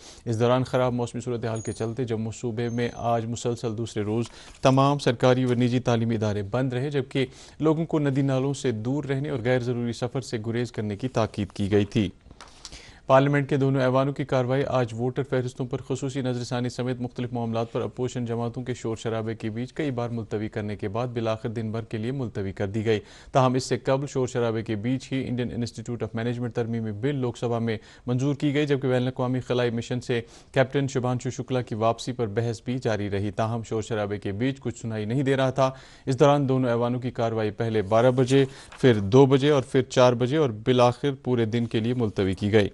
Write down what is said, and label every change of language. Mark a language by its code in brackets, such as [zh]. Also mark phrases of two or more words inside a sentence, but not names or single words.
[ur] اس دوران خراب موسمی صورتحال کے چلتے جموں صوبے میں آج مسلسل دوسرے روز تمام سرکاری و نجی تعلیمی ادارے بند رہے، جبکہ لوگوں کو ندی نالوں سے دور رہنے اور غیر ضروری سفر سے گریز کرنے کی تاکید کی گئی تھی۔ پارلیمنٹ کے دونوں ایوانوں کی کارروائی آج ووٹر فہرستوں پر خصوصی نظر ثانی سمیت مختلف معاملات پر اپوزیشن جماعتوں کے شور شرابے کے بیچ کئی بار ملتوی کرنے کے بعد بالآخر دن بھر کے لیے ملتوی کر دی گئی۔ تاہم اس سے قبل شور شرابے کے بیچ ہی انڈین انسٹی ٹیوٹ آف مینجمنٹ ترمیمی بل لوک سبھا میں منظور کی گئی، جبکہ بین الاقوامی خلائی مشن سے کیپٹن شبھانشو شکلا کی واپسی پر بحث بھی جاری رہی۔ تاہم شور شرابے کے بیچ کچھ سنائی نہیں دے رہا تھا۔ اس دوران دونوں ایوانوں کی کارروائی پہلے 12 بجے، پھر 2 بجے اور پھر 4 بجے اور بالآخر پورے دن کے لیے ملتوی کی گئی۔